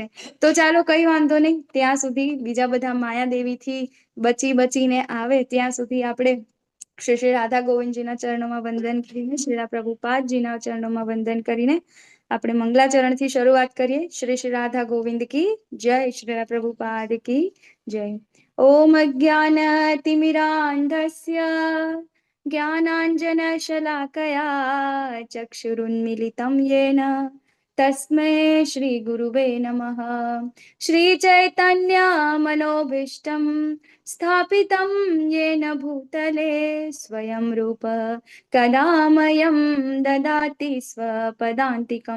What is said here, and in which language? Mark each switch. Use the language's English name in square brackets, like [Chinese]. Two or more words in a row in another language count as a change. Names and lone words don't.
[Gujarati] તો ચાલો, કઈ વાંધો નહીં, ત્યાં સુધી બીજા બધા માયાદેવીથી બચીને આવે ત્યાં સુધી આપણે શ્રી શ્રી રાધા ગોવિંદજીના ચરણોમાં વંદન કરીને, શ્રી પ્રભુપાદજીના ચરણોમાં વંદન કરીને આપણે મંગલાચરણથી શરૂઆત કરીએ. [Hindi] श्री श्री राधा गोविंद की जय, श्री प्रभुपाद की जय. [Sanskrit] ॐ ज्ञानतिमिरान्धस्य ज्ञानाञ्जनशलाकया चक्षुरुन्मीलितं येन तस्मै श्रीगुरुवे नमः. श्रीचैतन्यमनोभीष्टं स्थापितं येन भूतले स्वयं रूप कदा मह्यं ददाति स्वपदान्तिकं.